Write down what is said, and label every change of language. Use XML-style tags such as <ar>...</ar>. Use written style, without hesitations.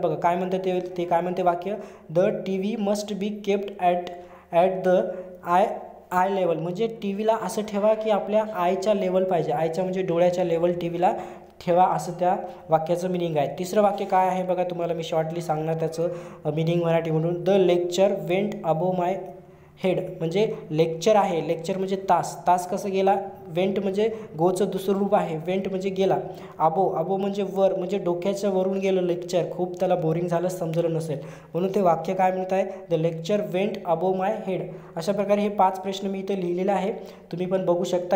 <mr>बघा काय म्हणतं ते काय म्हणते वाक्य,</mr> <en>The TV must be kept at the eye level.</en> <mr>म्हणजे TVला असं ठेवा की आपल्या आयच्या लेवल पाहिजे, आयच्या म्हणजे डोळ्याच्या लेवल TVला ठेवा असं त्या वाक्याचं मिनिंग आहे. तिसरं वाक्य काय आहे बघा, तुम्हाला मी शॉर्टली सांगणार त्याचं मिनिंग मराठीमधून.</mr> <en>The lecture went above my head.</en> <mr>म्हणजे लेक्चर आहे, लेक्चर म्हणजे तास कसं गेला, वेंट म्हणजे गोचं दुसरं रूप आहे, वेंट म्हणजे गेला, अबो म्हणजे वर, म्हणजे डोक्याच्या वरून गेलं लेक्चर. खूप त्याला बोरिंग झालं, समजलं नसेल म्हणून ते वाक्य काय म्हणत आहे,</mr> <en>The lecture went above my head.</en> <mr>अशा प्रकारे हे 5 प्रश्न मी इथे लिहिलेले आहे, तुम्ही पण बघू शकता.</mr>